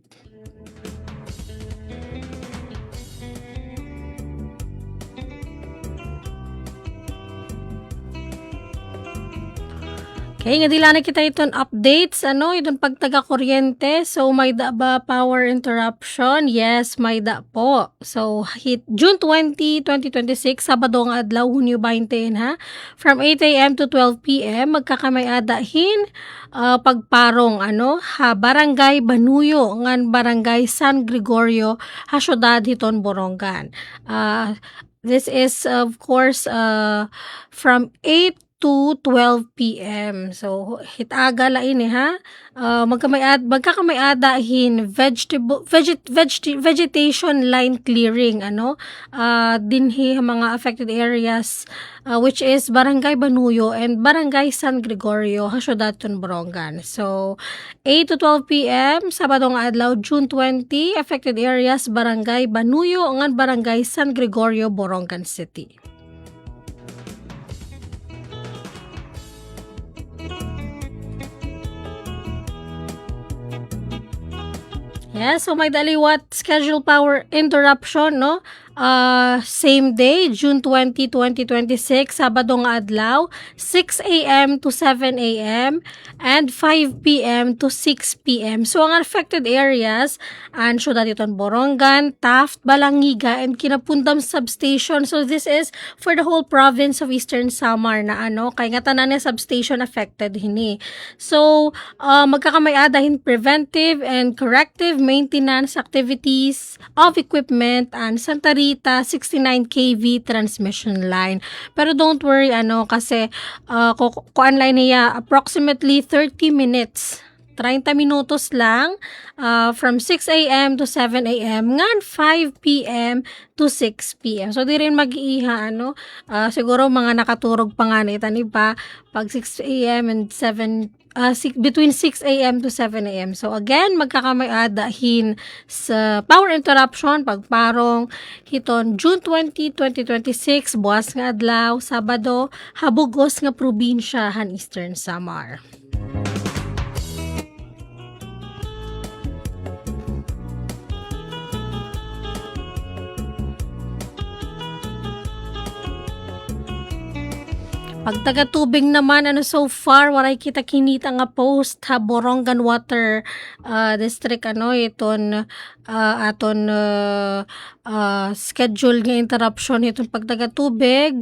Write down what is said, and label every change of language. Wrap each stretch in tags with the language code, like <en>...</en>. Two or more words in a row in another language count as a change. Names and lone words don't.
<war>Okay, nga dila na kita iton updates, iton pagtaga kuryente. So, may da ba</war> <en>power interruption?</en> <war>Yes, may da po. So, hit June 20, 2026, Sabado nga adlaw, Hunyo 20 ha.</war> <en>From 8 a.m. to 12 p.m. magkakamay-adahin pagparong Barangay Banuyo ngan Barangay San Gregorio ha syudad hiton Borongan. This is of course from 8 to 12 p.m. So,</en> <war>hitaga lain ha. Magkakamay-adahin</war> <en>vegetation line clearing</en> <war>dinhi mga</war> <en>affected areas which is Barangay Banuyo and Barangay San Gregorio</en> <war>ha syudad ton Borongan.</war> <en>So 8 to 12 p.m.</en> <war>Sabado nga adlaw June 20,</war> <en>affected areas</en> <war>Barangay Banuyo ngan Barangay San Gregorio, Borongan City. Yeah, so may daliwat</war> <en>schedule power interruption same day,</en> <war>June 20, 2026, Sabado nga adlaw, 6 a.m.</war> <en>to 7 a.m. and 5 p.m. to 6 p.m. So,</en> <war>ang</war> <en>affected areas,</en> <war>ang syudad iton Borongan, Taft, Balangiga, and Kinapundam Substation.</war> <en>So, this is for the whole province of Eastern Samar</en> <war>na kaya nga tanan na substation affected hini.</war> <en>So, magkakamay-adahin preventive and corrective maintenance activities of equipment and sanitary Clarita 69 kV transmission line. Pero don't worry,</en> <war>kasi kuan line niya</war> <en>approximately 30 minutes.</en> <war>30 minutos lang</war> <en>from 6 a.m. to 7 a.m. ngan 5 p.m. to 6 p.m.</en> <war>So, di rin mag-iiha, siguro mga nakaturog pa nga nita ni pa pag 6 a.m.</war> <en>and 7 between 6 a.m. to 7 a.m. So, again,</en> <war>magkakamay-adahin sa</war> <en>power interruption,</en> <war>pagparong hiton June 20, 2026, buwas nga adlaw, Sabado, habugos nga probinsyahan Eastern Samar. Pag taga-tubig naman,</war> <en>so far,</en> <war>waray kita kinita nga post ha, Borongan Water District, iton schedule nga interruption iton pag taga-tubig.</war>